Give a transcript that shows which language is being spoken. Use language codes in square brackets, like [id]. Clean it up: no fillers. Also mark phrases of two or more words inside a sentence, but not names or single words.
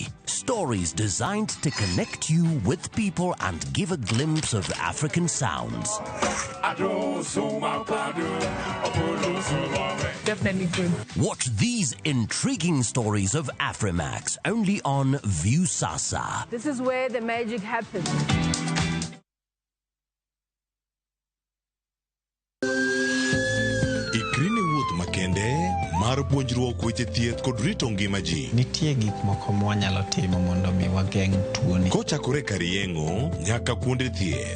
[en] Stories designed to connect you with people and give a glimpse of African sounds. Definitely good. Watch these intriguing stories of Afrimax only on Viusasa. This is where the magic happens. [luo] Ikrini wuoth makende mar puonjruok weche thieth kod rito ngima ji. Nitie gik moko mwanyalo timo mondo mi wageng' tuoni. Kochakore kar yeng'o nyaka kuonde thieth.